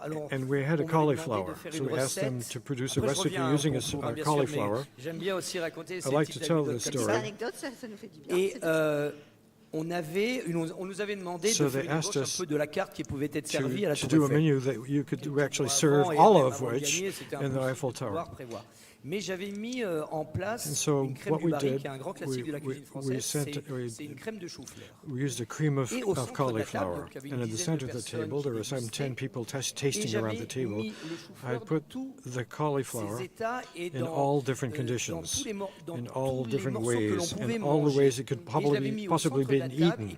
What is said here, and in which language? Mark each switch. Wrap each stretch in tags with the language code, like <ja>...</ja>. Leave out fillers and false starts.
<en>And we had a cauliflower, so we asked them to produce a recipe using a cauliflower. I like to tell this story.</en> <fr>On nous avait demandé de faire une broche un peu de la carte qui pouvait être servie à la</fr> <en>to do a menu that you could actually serve all of which in the Eiffel Tower.</en> <fr>Mais j'avais mis en place une crème du baril, qui est un grand classique de la cuisine française. C'est une crème de chou-fleur.</fr> <en>We used a cream of cauliflower, and at the center of the table, there were some 10 people tasting around the table. I put the cauliflower in all different conditions, in all different ways, in all the ways it could possibly be eaten.</en>